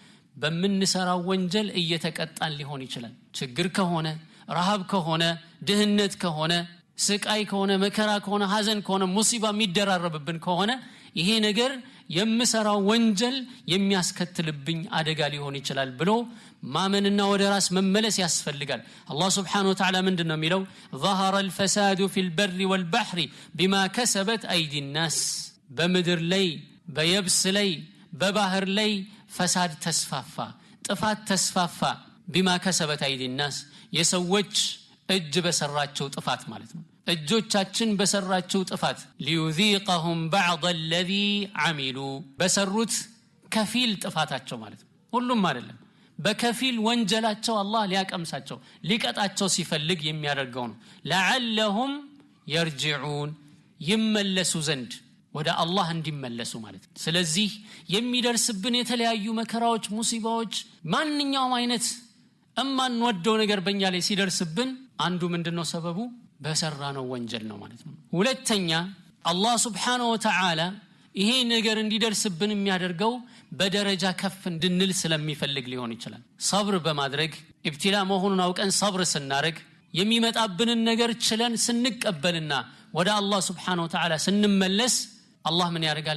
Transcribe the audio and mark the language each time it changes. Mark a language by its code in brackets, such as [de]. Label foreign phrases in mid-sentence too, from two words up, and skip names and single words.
[am] በመንሰራው ወንጀል እየተቀጣን ሊሆን ይችላል ችግር ከሆነ ረሃብ ከሆነ ድህነት ከሆነ ስቃይ ከሆነ መከራ ከሆነ ሐዘን ከሆነ ሙሲባ የሚደራረብብን ከሆነ ይሄ ነገር የምሰራው ወንጀል የሚያስከትልብኝ አደጋ ሊሆን ይችላል ብሎ ማመንና ወደ ራስ መመለስ ያስፈልጋል አላህ [ar] سبحانه وتعالى [am] ምንድነው የሚለው [ar] ظهر الفساد في البر والبحر بما كسبت ايدي الناس [am] በምድር ላይ በየብስ ላይ በባህር ላይ ፈሳድ ተስፋፋ ጥፋት ተስፋፋ [ar] بما كسبت ايدي الناس [am] የሰዎች እጅ በሰራቸው ጥፋት ማለት ነው እጆቻችን በሰራቸው ጥፋት [ar] ليذيقهم بعض الذي عملوا [am] በሰሩት ከፊል ጥፋታቸው ማለት ነው ሁሉም አይደለም በከፊል ወንጀላቸው አላህ ሊያቀምሳቸው ሊቀጣቸው ሲፈልግ የሚያደርገው ነው لعلهم يرجعون ይመለሱ ዘንድ ወደ አላህ እንዲመለሱ ማለት ነው ስለዚህ የሚደርስብን የተለያዩ መከራዎች ሙሲባዎች ማንኛውም አይነት እማን ወደው ነገር በእኛ ላይ ሲደርስብን አንዱ ምንድነው ሰበቡ በሰራነው ወንጀል ነው ማለት ነው ሁለተኛ አላህ [ar] سبحانه وتعالى [am] ይሄ ነገር እንዲደርስብን የሚያደርገው በደረጃ ከፍ እንድንል ስለሚፈልግ ሊሆን ይችላል። ሰብር በማድረግ ኢብቲላ መሆኑን አውቀን ሰብር ስናረግ የሚመጣብንን ነገር ችለን ስንቀበልና ወደ አላህ [ar] سبحانه وتعالى [am] ስንመለስ አላህ ምን ያደርጋል?